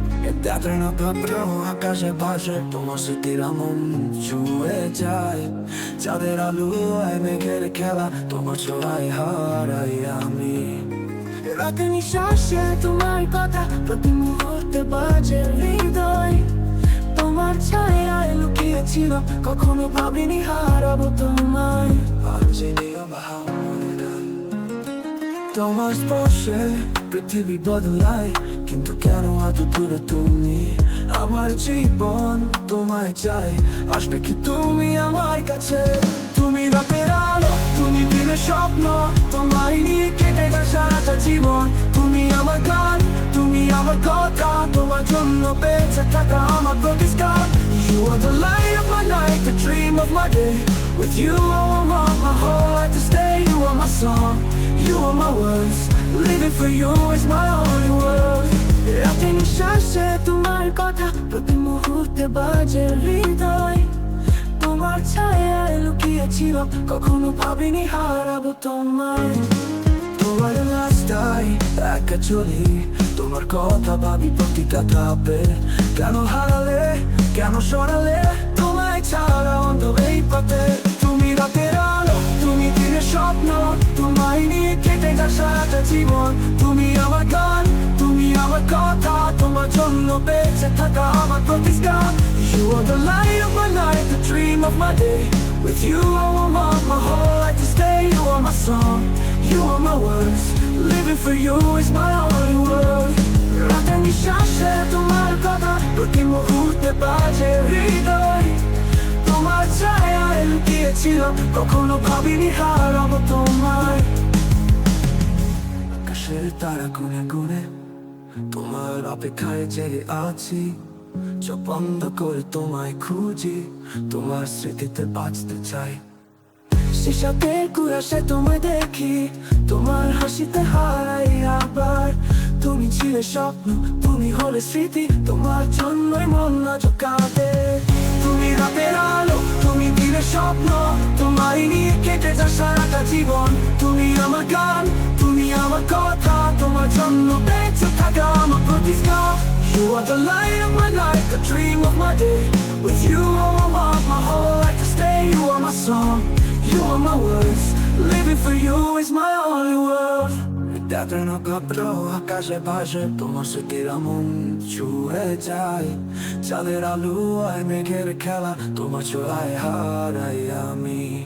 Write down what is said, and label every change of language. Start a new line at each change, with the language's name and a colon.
Bangla: Eterno patrón, acaso pase, como si tiramos ছুঁয়ে যায়। চাঁদের আলো মেঘের খেলা, তোমার ছোঁয়ায় হারাই আমি। রাতে নিঃশ্বাসে তোমার কথা, প্রতি মুহূর্তে বাজে হৃদয়। তোমার তোমার ছায়ায় লুকিয়েছিলাম, কখনো ভাবিনি হারাবো তোমায়। আর জেনেও বা মনে না তোমার স্পর্শে পৃথিবী বদলায়, কিন্তু কেন এত দূরে তুমি? আমার জীবন তোমায় চাই, আসবে কি তুমি আমার কাছে? তুমি রাতের আলো, তুমি দিনের স্বপ্ন, তোমায় নিয়ে কেটে যায় সারাটা জীবন। তুমি আমার গান, তুমি আমার কথা, তোমার জন্য বেঁচে থাকা আমার প্রতিষ্ঠান।
English: You are the light of my night, the dream of my day. With you I want my whole life to stay. You are my song, you are my words. Living for you is my only world.
Bangla: রাতে নিঃশ্বাসে তোমার কথা, প্রতি মুহূর্তে বাজে হৃদয়। তোমার ছায়ায় লুকিয়েছিলাম, কখনো ভাবিনি হারাবো তোমায়। তোমার রাস্তায় একা চলি, তোমার কথা ভাবি প্রতিটা ধাপে। কেন হারালে, কেন সরালে, তোমায় ছাড়া অন্ধ এই পথে। তুমি রাতের আলো, তুমি দিনের স্বপ্ন, তোমায় নিয়ে কেটে যায় সারাটা জীবন। তুমি আমার গান, তুমি আমার কথা, তোমার জন্য বেঁচে থাকা আমার প্রতিষ্ঠান।
English: You are the light of my night, the dream of my day. With you I want my whole life to stay. You are my song, you are my words. Living for you is my only world.
Bangla: রাতে নিঃশ্বাসে তোমার কথা, প্রতি মুহূর্তে বাজে হৃদয়। তোমার ছায়ায় লুকিয়েছিলাম, কখনো ভাবিনি হারাবো তোমায়। আকাশের তারা গুনে গুনে তোমার অপেক্ষায় জেগে আছি। চোখ বন্ধ করে তোমায় খুঁজি, তোমার স্মৃতিতে বাঁচতে চাই। শিশাতে কুয়াশায় তোমায় দেখি, তোমার হাসিতে হারাই আবার। তুমি ছিলে স্বপ্ন, তুমি হলে স্মৃতি, তোমার জন্যই মন আজ কাঁদে। তুমি রাতের আলো, তুমি দিনের স্বপ্ন, তোমায় নিয়ে কেটে যায় সারাটা জীবন। তুমি আমার গান, তুমি আমার কথা, তোমার জন্য বেঁচে থাকা আমার প্রতিষ্ঠান।
English: You are the light of my night, the dream of my day. With you I want my whole life to stay. You are my song, you are my words. Living for you is my only world.
Bangla: রাতের নক্ষত্র আকাশে ভাসে, তোমার স্মৃতির মন ছুঁয়ে যায়। চাঁদের আলো আর মেঘের খেলা, তোমার ছোঁয়ায় হারাই আমি।